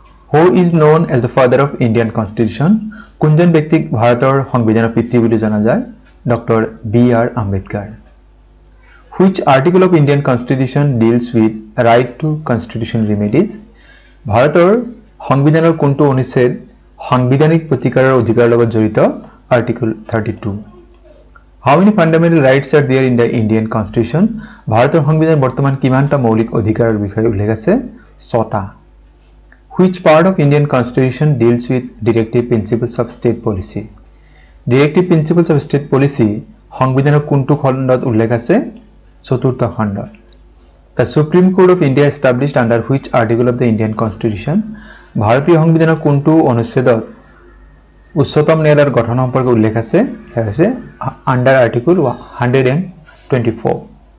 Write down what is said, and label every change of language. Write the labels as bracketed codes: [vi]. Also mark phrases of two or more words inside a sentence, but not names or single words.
[en] Who is known as the father of Indian Constitution? [as] কোনজন ব্যক্তিক ভাৰতৰ সংবিধানৰ পিতৃ বুলি জনা যায়? ডক্টৰ B.R. আম্বেদকাৰ। [en] Which article of Indian Constitution deals with right to constitutional remedies? [as] ভাৰতৰ সংবিধানৰ কোনটো অনুচ্ছেদ সাংবিধানিক প্ৰতিকাৰৰ অধিকাৰৰ লগত জড়িত? আৰ্টিকল 32। [en] How many fundamental rights are there in the Indian Constitution? [as] ভাৰতৰ সংবিধান বৰ্তমান কিমানটা মৌলিক অধিকাৰৰ বিষয়ে উল্লেখ আছে? 6টা। [en] Which part of Indian Constitution deals with directive principles of state policy? Directive principles of state policy [as] সংবিধানৰ কোনটো খণ্ডত উল্লেখ আছে? 4ৰ্থ খণ্ডত। [en] The Supreme Court of India established under which article of the Indian Constitution? [as] ভাৰতীয় সংবিধানৰ কোনটো অনুচ্ছেদত উচ্চতম ন্যায়ালয়ৰ গঠন সম্পৰ্কে উল্লেখ আছে? আছে [en] under article [as] 124।